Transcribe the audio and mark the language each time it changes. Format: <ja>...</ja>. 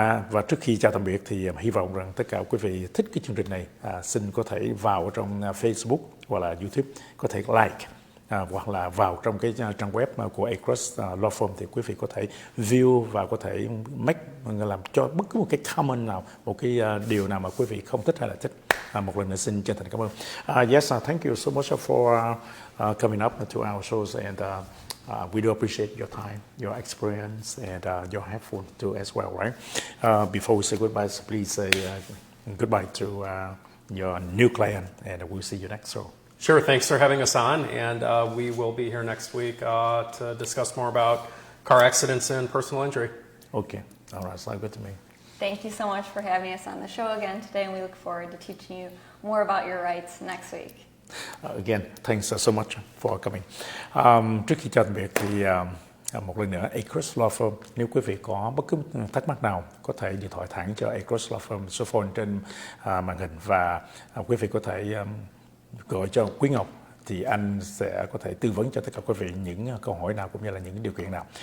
<vi>Và trước khi chào tạm biệt thì hy vọng rằng tất cả quý vị thích cái chương trình này, xin có thể vào trong Facebook hoặc là YouTube, có thể like, hoặc là vào trong cái trang web của Agruss Law Firm thì quý vị có thể view và có thể làm cho bất cứ một cái comment nào, một cái điều nào mà quý vị không thích hay là thích. Một lần nữa xin chân thành cảm ơn.</vi> <en>Yes, thank you so much for coming up to our shows, and we do appreciate your time, your experience, and your helpful too as well, right? Before we say goodbye, so please say goodbye to your new client, and we'll see you next show. Sure, thanks for having us on, and we will be here next week to discuss more about car accidents and personal injury. Okay, all right, sounds good to me. Thank you so much for having us on the show again today, and we look forward to teaching you more about your rights next week. Again, thanks so much for coming.</en> <vi>Trước khi chào tạm biệt thì một lần nữa, Agruss Law Firm, nếu quý vị có bất cứ thắc mắc nào, có thể điện thoại thẳng cho Agruss Law Firm, số phone trên màn hình, và quý vị có thể gọi cho Quý Ngọc, thì anh sẽ có thể tư vấn cho tất cả quý vị những câu hỏi nào cũng như là những điều kiện nào.</vi>